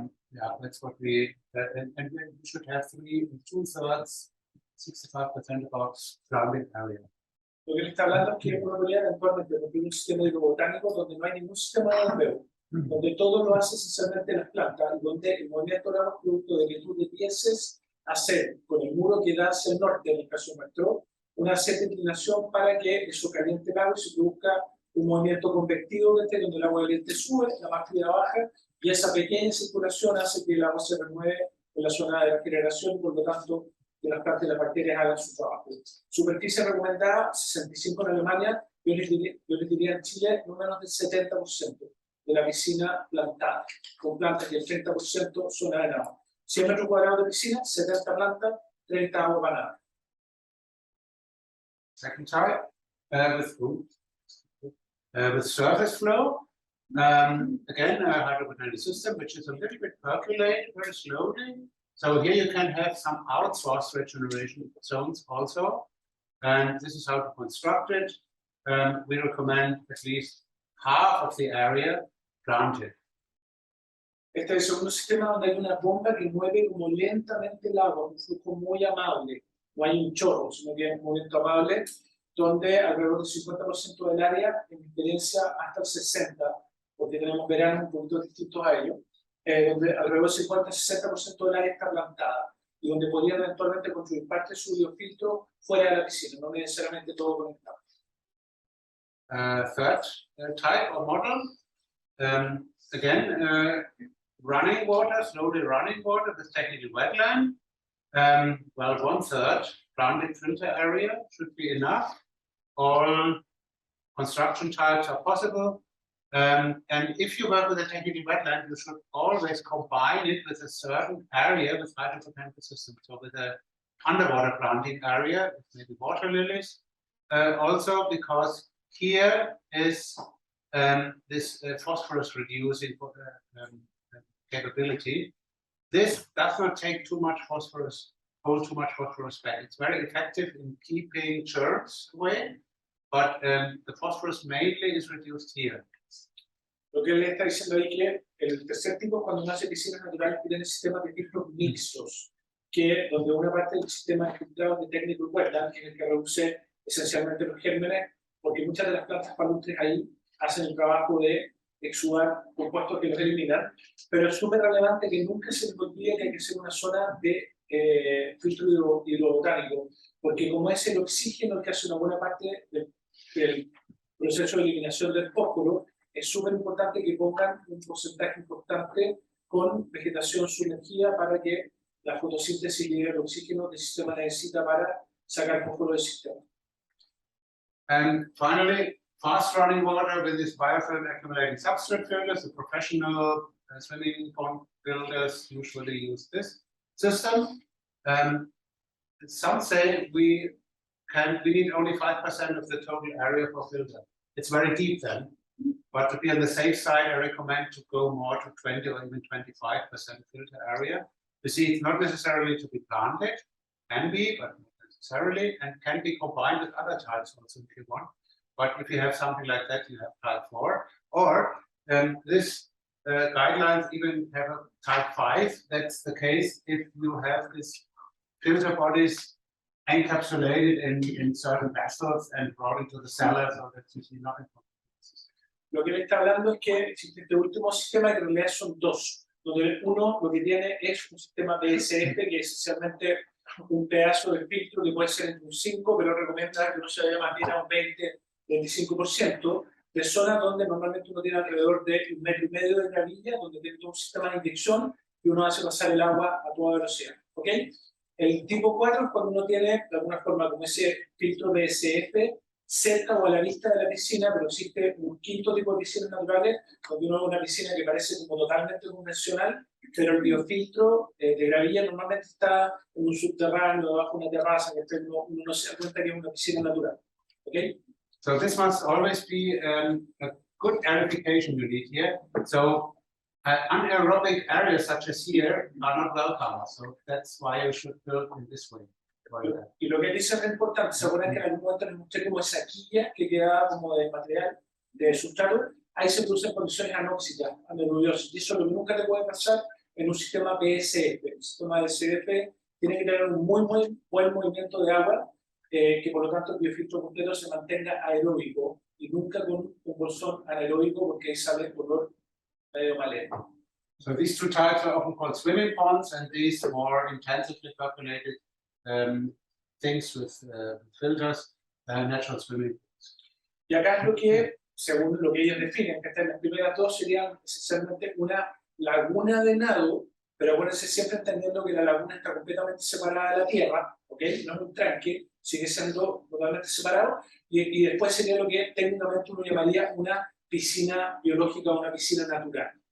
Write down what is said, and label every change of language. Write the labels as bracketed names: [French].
[English] Yeah, that's what we and we should have 2/3, 65% of our surrounding area. [Spanish] Lo que le está hablando es que uno podría eventualmente construir un sistema hidrobotánico donde no hay ningún sistema de bombeo, donde todo lo hace esencialmente las plantas, y donde el movimiento de agua producto de que tú debieses hacer con el muro que da hacia el norte, en el caso nuestro, una cierta inclinación para que eso caliente el agua y se produzca un movimiento convectivo donde el agua caliente sube, la más fría baja, y esa pequeña circulación hace que el agua se remueve en la zona de la generación y por lo tanto que las plantas y las bacterias hagan su trabajo. Superficie recomendada, 65 en Alemania, yo les diría en Chile no menos del 70% de la piscina plantada, con plantas y el 30% zona de agua. 100 metros cuadrados de piscina, 70 plantas, 30 agua para nada. [English] Second type, with surface flow. Again, a hydrodynamic system, which is a little bit percolated very slowly. So here you can have some outsourced regeneration zones also. And this is how to construct it. We recommend at least half of the area planted. [Spanish] Este es el segundo sistema donde hay una bomba que mueve como lentamente el agua, un flujo muy amable. No hay un chorro, sino que es un movimiento amable, donde alrededor del 50% del área, en diferencia hasta el 60%, porque tenemos veranos un poquito distintos a ellos, donde alrededor del 50-60% del área está plantada, y donde podrían eventualmente construir parte de su biofiltro fuera de la piscina, no necesariamente todo conectado. [English] Third type or model, again, running water, slowly running water, this technically wetland. Well, 1/3 planted filter area should be enough. All construction types are possible. And if you work with a technical wetland, you should always combine it with a certain area with hydropotential systems. So with a underwater planting area, maybe water lilies. Also because here is this phosphorus reducing capability. This does not take too much phosphorus, hold too much phosphorus back. It's very effective in keeping germs away, but the phosphorus mainly is reduced here. [Spanish] Lo que él está diciendo ahí que el tercer tipo es cuando uno hace piscinas naturales que tienen sistemas de filtros mixtos, que donde una parte del sistema es filtrado de técnico wetland, que es el que reduce esencialmente los gérmenes, porque muchas de las plantas palustres ahí hacen el trabajo de exudar compuestos que los eliminan, pero es súper relevante que nunca se les olvide que hay que ser una zona de filtro hidrobotánico, porque como es el oxígeno el que hace una buena parte del proceso de eliminación del fósforo, es súper importante que pongan un porcentaje importante con vegetación sumergida para que la fotosíntesis llegue al oxígeno que el sistema necesita para sacar fósforo del sistema. [English] And finally, fast running water with this biofilm accumulating substrate filters. The professional swimming pond builders usually use this system. Some say we need only 5% of the total area for filter. It's very deep then, but to be on the safe side, I recommend to go more to 20 or even 25% filter area. You see, it's not necessarily to be planted, can be, but not necessarily, and can be combined with other types also if you want. But if you have something like that, you have type 4. Or this guidelines even have a type 5. That's the case if you have this filter bodies encapsulated in certain vessels and brought into the cellar, so that's usually not important. [Spanish] Lo que le está hablando es que existe este último sistema que en realidad son dos, donde uno lo que tiene es un sistema PSF que es esencialmente un pedazo de filtro que puede ser entre un 5, pero recomienda que no se vaya más bien a un 20-25%, de zonas donde normalmente uno tiene alrededor de 1,5 metros de gravilla, donde tiene todo un sistema de inyección y uno hace pasar el agua a toda velocidad. ¿Ok? El tipo 4 es cuando uno tiene de alguna forma como ese filtro PSF cerca o a la vista de la piscina, pero existe un quinto tipo de piscinas naturales, donde uno ve una piscina que parece como totalmente convencional, pero el biofiltro de gravilla normalmente está en un subterráneo, debajo de una terraza, que uno no se da cuenta que es una piscina natural. ¿Okay? [English] So this must always be a good clarification you need here. So anaerobic areas such as here are not welcome, so that's why you should build in this way. [Spanish] Y lo que dice es importante, se acuerdan que en algún momento les mostré como esa quilla que quedaba como de material, de sustrato, ahí se producen condiciones anóxicas, anaerobiosas, y eso es lo que nunca te puede pasar en un sistema PSF. El sistema de CDF tiene que tener un muy buen movimiento de agua, que por lo tanto el biofiltro completo se mantenga aeróbico y nunca con un bolsón anaeróbico porque ahí sale el color medio maleno. [English] So these two types are often called swimming ponds, and these more intensively populated things with filters, natural swimming pools. [Spanish] Y acá es lo que, según lo que ellos definen, que las primeras dos serían esencialmente una laguna de nado, pero acuérdense siempre entendiendo que la laguna está completamente separada de la tierra, ¿ok? No es un tranque, sigue siendo totalmente separado, y después sería lo que técnicamente uno llamaría una piscina biológica o una piscina natural.